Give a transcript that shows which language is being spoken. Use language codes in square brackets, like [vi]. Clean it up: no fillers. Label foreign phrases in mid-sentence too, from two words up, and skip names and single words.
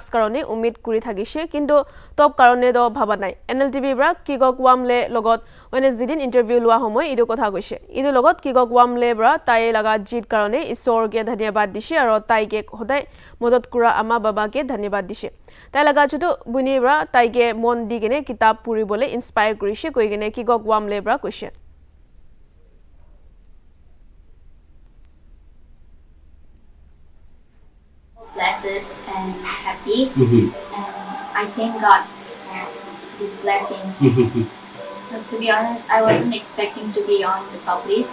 [nag] karone umid kuri thagise kintu top karone do bhaba nai Nltv bra ki go wamle logot Wednesday din interview lua homoy idu kotha goise idu logot ki go wamle bra tai laga jit karone isor ke dhanyabad dise aro tai ke hodai modot kura ama baba ke dhanyabad dise tai laga chutu buni bra tai ke mon digine kitab puri bole inspire kurise koi gene ki go wamle bra kuise. [en] Blessed and happy, and I thank God for His blessings. But to be honest, I wasn't expecting to be on the top list.